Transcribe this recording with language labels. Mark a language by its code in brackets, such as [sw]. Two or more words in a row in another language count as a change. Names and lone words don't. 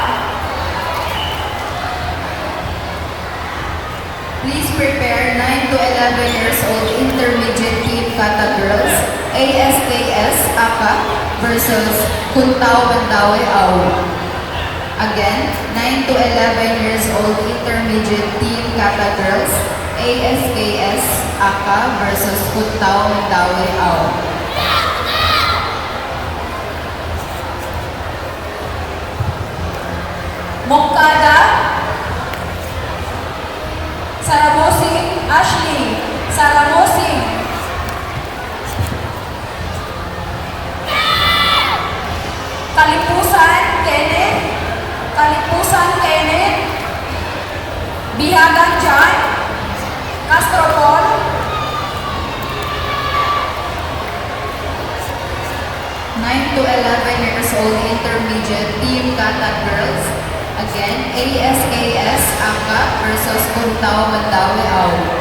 [en] Please prepare 9 to 11 years old intermediate team kata girls, ASKS AKA versus Kuntao Mandawi Au. Again, 9 to 11 years old intermediate team kata girls, ASKS AKA versus Kuntao Mandawi Au. Moncada, Saramosi Ashley, Saramosi. Kalipusan Kenneth, Kalipusan Kenneth. Bihagan John, Castro Paul. Nine to 11 years old intermediate team kata girls. Again, ASKS AKA versus Kuntao Mandawi Au.